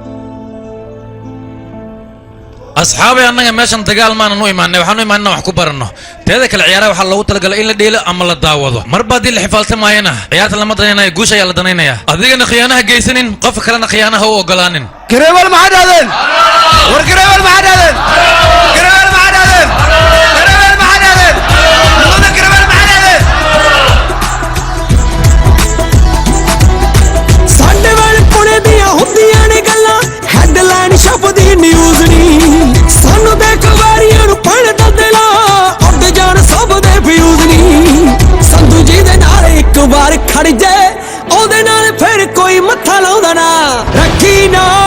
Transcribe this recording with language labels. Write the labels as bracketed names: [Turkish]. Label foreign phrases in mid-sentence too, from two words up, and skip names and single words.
[Somali] asxaabay annaga meeshan dagaal maanan u imaanay waxaan u imaanay wax ku baranno teeda kale ciyaaraha waxaa loogu talagalay in la dheelo ama la daawado marba haddii la xifaaltamaayana ciyaarta lama danaynayo guusha ayaa la danaynayaa adigana khiyaanaha geysanin qofka kalena khiyaanaha u ogolaanin gareebal maxaa dhahdeen war gareebal maxaa dhahdeen gareebal maxaa dhahdeen gareebal maxaa dhahdeen labada gareebal maxaa dhahdeen [Punjabi] ਸਾਡੇ ਵਾਲ ਪੁਣੇ ਦੀਆਂ ਹੁੰਦੀਆਂ ਨੇ ਗੱਲਾਂ ਹੈਡਲਾਈਨ ਛਪਦੀ ਨਿਊਜ਼ ਨਹੀਂ ਸਾਨੂੰ ਦੇਖ ਵਾਰੀਆਂ ਨੂੰ ਪੜਦਾ ਦਿਲਾ ਉੱਡ ਜਾਣ ਸਭ ਦੇ ਫਿਊਜ਼ ਨਹੀਂ ਸੰਧੂ ਜੀ ਦੇ ਨਾਲ ਇੱਕ ਵਾਰ ਖੜ ਜੇ ਉਹਦੇ ਨਾਲ ਫਿਰ ਕੋਈ ਮੱਥਾ ਲਾਉਂਦਾ ਨਾ ਰੱਖੀ ਨਾ